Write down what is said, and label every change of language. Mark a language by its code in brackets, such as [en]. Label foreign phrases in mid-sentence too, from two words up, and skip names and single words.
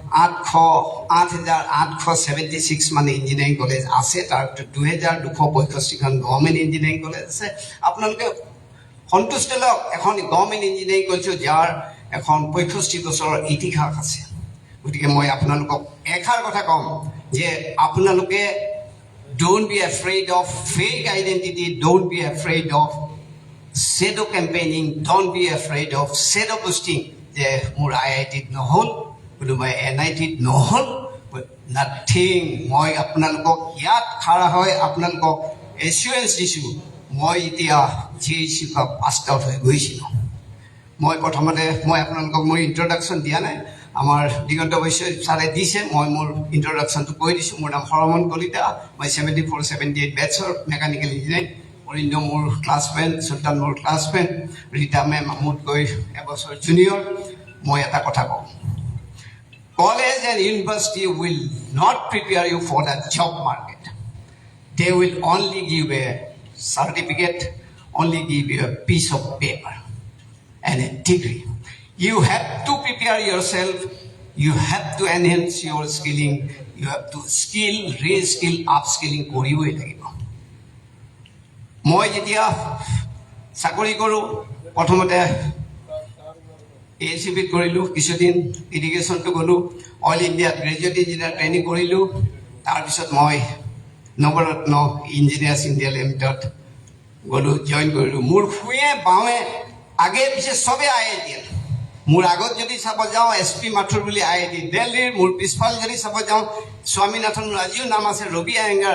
[as] 8,876 মানে [en] engineering college [as] আছে তাৰ 2,265খন [en] government engineering college [as] আছে আপোনালোকে সন্তুষ্ট লওক এখন [en] government engineering [as] কলেজত যাৰ এখন 65 বছৰৰ ইতিহাস আছে গতিকে মই আপোনালোকক এষাৰ কথা ক'ম যে আপোনালোকে [en] don't be afraid of fake identity don't be afraid of shadow campaigning don't be afraid of shadow posting [as] যে মোৰ IITত নহ'ল কোনোবাই NITত নহ'ল নাথিং মই আপোনালোকক ইয়াত খাৰা হয় আপোনালোকক এছুৰেঞ্চ দিছোঁ মই এতিয়া GHC [en] pass out [as] হৈ গৈছিলোঁ মই প্ৰথমতে মই আপোনালোকক মোৰ ইণ্ট্ৰডাকশ্যন দিয়া নাই আমাৰ দিগন্ত বৈশ্য ছাৰে দিছে মই মোৰ ইণ্ট্ৰডাকশ্যনটো কৈ দিছোঁ মোৰ নাম হৰমন কলিতা মই 74-78 বেটছৰ [en] mechanical engineering [as] অৰিন্দ মোৰ ক্লাছমেট চুলতান মোৰ ক্লাছমেট ৰীতা মেম মোতকৈ এবছৰ জুনিয়ৰ মই এটা কথা কওঁ [en] college and university will not prepare you for the job market they will only give a certificate only give you a piece of paper and a degree you have to prepare yourself you have to enhance your skilling you have to skill reskill up skilling [as] কৰিবই লাগিব মই যেতিয়া চাকৰি কৰোঁ প্ৰথমতে ACBত কৰিলোঁ কিছুদিন ইৰিগেশ্যনটো গ'লোঁ অইল ইণ্ডিয়াত [en] graduate engineer training [as] কৰিলোঁ তাৰপিছত মই নৱৰত্ন ইঞ্জিনিয়াৰ্ছ ইণ্ডিয়া লিমিটেড গ'লোঁ জইন কৰিলোঁ মোৰ শুৱে বাওঁৱে আগে পিছে চবেই IIT মোৰ আগত যদি চাব যাওঁ SP মাথুৰ বুলি IIT দিল্লীৰ মোৰ পিছফাল যদি চাব যাওঁ স্বামীনাথন আজিও নাম আছে ৰবি আয়েংগাৰ